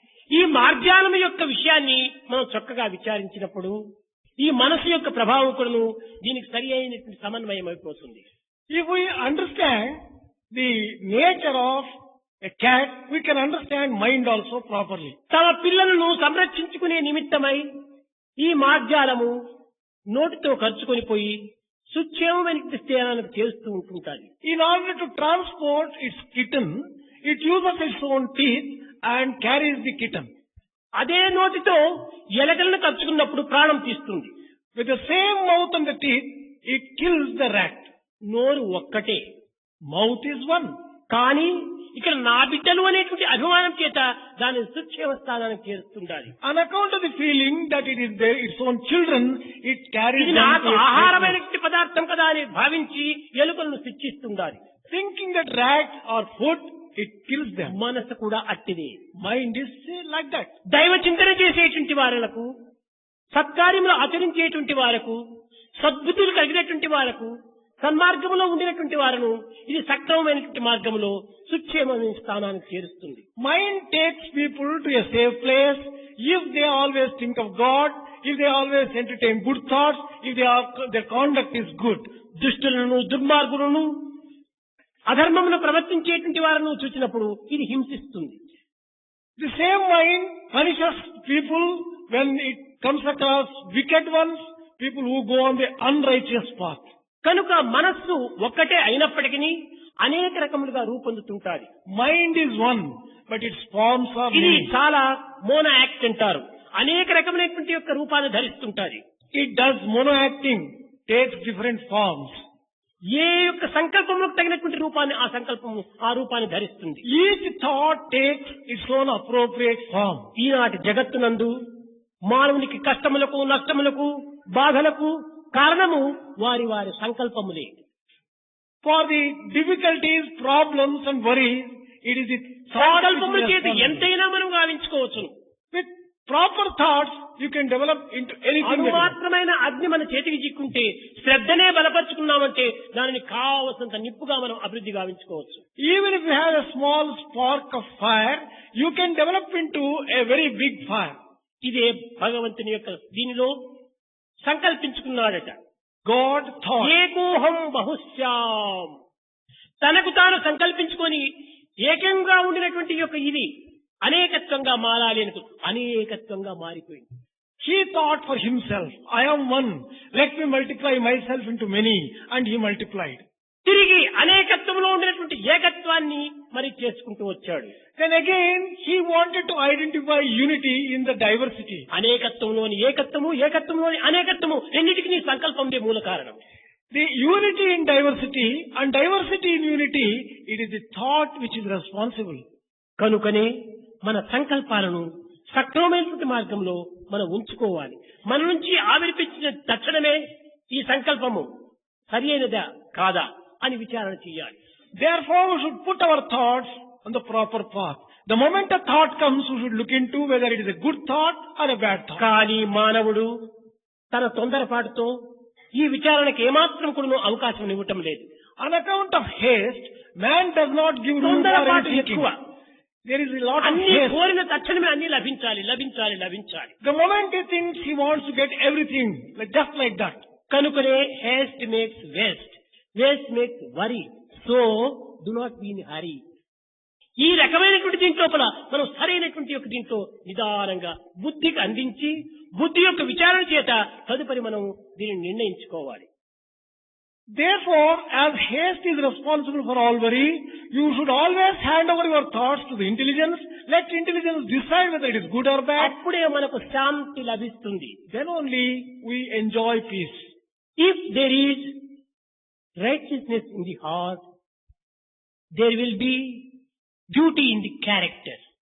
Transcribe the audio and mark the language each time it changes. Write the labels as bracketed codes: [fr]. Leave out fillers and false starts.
[te] ఈ మార్జాలం యొక్క విషయాన్ని మనం చక్కగా విచారించినప్పుడు ఈ మనసు యొక్క ప్రభావం కూడాను దీనికి సరి అయినటువంటి సమన్వయం అయిపోతుంది. [en] If we understand the nature of a cat, we can understand mind also properly. [te] తమ పిల్లలను సంరక్షించుకునే నిమిత్తమై ఈ మార్జాలము నోటితో ఖర్చుకొని పోయి సుక్షేమమైన స్థానానికి చేస్తూ ఉంటుంటాది. [en] In order to transport its kitten, it uses its own teeth and carries the kitten. [te] అదే నోటితో ఎలకలను ఖర్చుకున్నప్పుడు ప్రాణం తీస్తుంది. [en] With the same mouth and the teeth, it kills the rat. [te] నోరు ఒక్కటే, [en] Mouth is one. [te] కానీ ఇక్కడ నా బిడ్డలు అనేటువంటి అభిమానం చేత దాని సుక్షేమ స్థానానికి చేరుతుండాలి. [en] On account of the feeling that it is its own children, it carries [te] ఇది [en] them [te] నాకు [en] to its [te] ఆహారమైనటువంటి పదార్థం కదా అని భావించి ఎలుకలను శిక్షిస్తుండాలి. [en] thinking that rats are food, it kills them. [te] మనసు కూడా అట్టిదే. [en] Mind is like that. [te] దైవ చింతన చేసేటువంటి వారులకు, సత్కార్యములు ఆచరించేటువంటి వారకు, సద్బుద్ధులు కలిగినటువంటి వారకు, సన్మార్గంలో ఉండినటువంటి వారును ఇది సక్రమమైనటువంటి మార్గంలో సుక్షేమమైన స్థానానికి చేరుస్తుంది. [en] Mind takes people to a safe place if they always think of God, if they always entertain good thoughts, if their conduct is good. [te] దుష్టులను, దుర్మార్గులను, అధర్మమును ప్రవర్తించేటువంటి వారిని చూసినప్పుడు ఇది హింసిస్తుంది. [en] The same mind punishes people when it comes across wicked ones, people who go on the unrighteous path. [te] కనుక మనస్సు ఒక్కటే అయినప్పటికీ అనేక రకములుగా రూపొందుతుంటాది. [en] Mind is one, but its forms are [te] ఇది [en] many. [te] చాలా మోనో యాక్ట్ అంటారు. అనేక రకమైనటువంటి యొక్క రూపాన్ని ధరిస్తుంటాది. [en] It does mono-acting, takes different forms. [te] ఏ యొక్క సంకల్పములకు తగినటువంటి రూపాన్ని ఆ రూపాన్ని ధరిస్తుంది. [en] Each thought takes its own appropriate form. [te] ఈనాటి జగత్తునందు మానవునికి కష్టములకు, నష్టములకు, బాధలకు కారణము వారి వారి సంకల్పములే. [en] For the difficulties, problems and worries, it is the thought which [te] సంకల్పముల [en] is [te] చేత [en] responsible. [te] ఎంతైనా మనం గావించుకోవచ్చును. [en] With proper thoughts, you can develop into anything. that you want. [te] అనుమాత్రమైన అగ్ని మన చేతికి చిక్కుంటే శ్రద్ధనే బలపరుచుకున్నామంటే దానిని కావలసినంత నిప్పుగా మనం అభివృద్ధి గావించుకోవచ్చు. [en] Even if you have a small spark of fire, you can develop into a very big fire. [te] ఇదే భగవంతుని యొక్క దీనిలో సంకల్పించుకున్నాడట. [en] God thought. [sa] ఏకోహం బహుశ్యాం. [te] తనకు తాను సంకల్పించుకొని ఏకంగా ఉండినటువంటి యొక్క ఇది అనేకత్వంగా మారాలి అనుకు అనేకత్వంగా మారిపోయింది. [en] He thought for himself, I am one, let me multiply myself into many, and he multiplied. [te] తిరిగి అనేకత్వంలో ఉండినటువంటి ఏకత్వాన్ని మరి చేసుకుంటూ వచ్చాడు. [en] Then again, he wanted to identify unity in the diversity. [te] అనేకత్వంలోని ఏకత్వము, ఏకత్వంలోని అనేకత్వము రెండింటికి సంకల్పందే మూల కారణం. [en] The unity in diversity and diversity in unity, it is the thought which is responsible. [te] కనుకనే మన సంకల్పాలను సక్రమమైనటువంటి మార్గంలో మనం ఉంచుకోవాలి. మన నుంచి ఆవిర్పించిన తక్షణమే ఈ సంకల్పము సరి అయినదా కాదా అని విచారణ చేయాలి. [en] Therefore, we should put our thoughts on the proper path. The moment a thought comes, we should look into whether it is a good thought or a bad thought. [te] కానీ మానవుడు తన తొందరపాటుతో ఈ విచారణకు ఏమాత్రం కూడా అవకాశం ఇవ్వటం లేదు. [en] On account of haste, man does not give room for [te] తొందరపాటు [en] any [te] ఎక్కువ. [en] thinking. There is a lot of [te] అన్ని [en] haste. [te] కోరిన తక్షణమే అన్ని లభించాలి లభించాలి లభించాలి. [en] The moment he thinks, he wants to get everything, just like that. [te] కనుకనే [en] haste makes waste, waste makes worry. So do not be in hurry. [te] ఈ రకమైనటువంటి దీంట్లోపల మనం సరైనటువంటి యొక్క దీంట్లో నిదానంగా బుద్ధికి అందించి బుద్ధి యొక్క విచారణ చేత తదుపరి మనం దీనిని నిర్ణయించుకోవాలి. [en] Therefore, as haste is responsible for all worry, you should always hand over your thoughts to the intelligence. Let intelligence decide whether it is good or bad. [te] అప్పుడే మనకు శాంతి లభిస్తుంది. [en] Then only we enjoy peace. If there is righteousness in the heart, there will be beauty in the character.